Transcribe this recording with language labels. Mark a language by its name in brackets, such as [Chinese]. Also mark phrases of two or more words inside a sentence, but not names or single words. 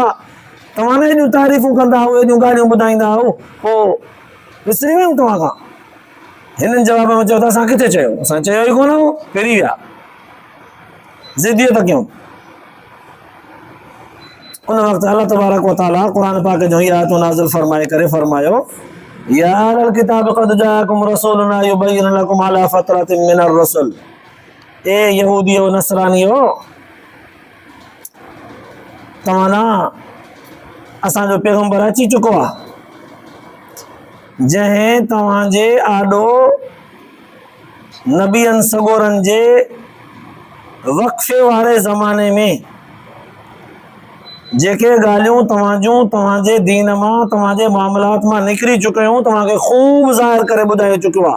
[Sindhi] तव्हां न हेॾियूं तारीफ़ूं कंदा हो, हेॾियूं ॻाल्हियूं ॿुधाईंदा हो, पोइ विसरी वियूं तव्हां खां। हिननि जवाब में चयो त असां किथे चयो, असां चयो ई कोन हो, फिरी विया, ज़िद्दियत कयूं। उन वक़्तु [Arabic] الله تبارك وتعالى [Sindhi] क़ुरान पाक जो ही आयतूं नाज़िल फरमाए करे फरमायो [Arabic] يا أهل الكتاب قد جاءكم رسولنا يبين لكم على فترة من الرسل. [Sindhi] ए यहूदियो नसरानियो, तव्हां असांजो पैगंबर अची चुको आहे, जंहिं तव्हांजे आॾो नबियनि सगोरनि जे वक़्फ़े वारे ज़माने में जेके ॻाल्हियूं तव्हांजे दीन मां, तव्हांजे मामलात मां निकिरी चुकियूं, तव्हांखे ख़ूब ज़ाहिर करे ॿुधाए चुकियो आहे।